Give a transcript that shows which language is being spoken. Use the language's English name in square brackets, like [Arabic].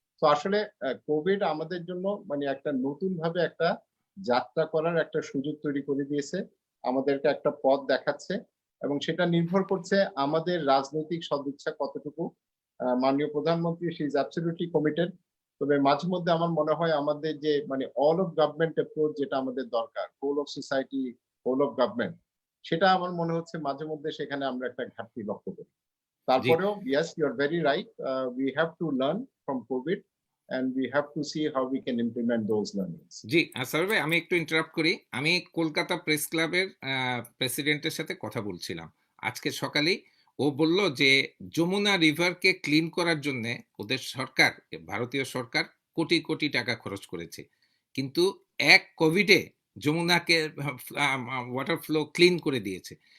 [Bangla] তো আসলে কোভিড আমাদের জন্য মানে একটা নতুন ভাবে একটা যাত্রা করার একটা সুযোগ তৈরি করে দিয়েছে, আমাদেরকে একটা পথ দেখাচ্ছে, এবং সেটা নির্ভর করছে আমাদের রাজনৈতিক সদিচ্ছা কতটুকু। মাননীয় প্রধানমন্ত্রী [English] She is absolutely committed. [Bangla] তবে মাঝে মধ্যে আমার মনে হয় আমাদের যে মানে অল অফ গভর্নমেন্ট অ্যাপ্রোচ যেটা আমাদের দরকার, whole of society, whole of government, সেটা আমার মনে হচ্ছে মাঝে মধ্যে সেখানে আমরা একটা ঘাটতি লক্ষ্য করি। তারপরেও [English] yes, you are very right, we have to learn from COVID and we have to see how we can implement those learnings. [Bangla] জি সাবির ভাই, আমি একটু ইন্টারাপ্ট করি। আমি কলকাতা প্রেস ক্লাবের প্রেসিডেন্টের সাথে কথা বলছিলাম আজকে সকালেই। ও বলল যে যমুনা রিভারকে ক্লিন করার জন্য ওদের সরকার, ভারতীয় সরকার কোটি কোটি টাকা খরচ করেছে, কিন্তু এক কোভিডে যমুনাকে ওয়াটার ফ্লো ক্লিন করে দিয়েছে।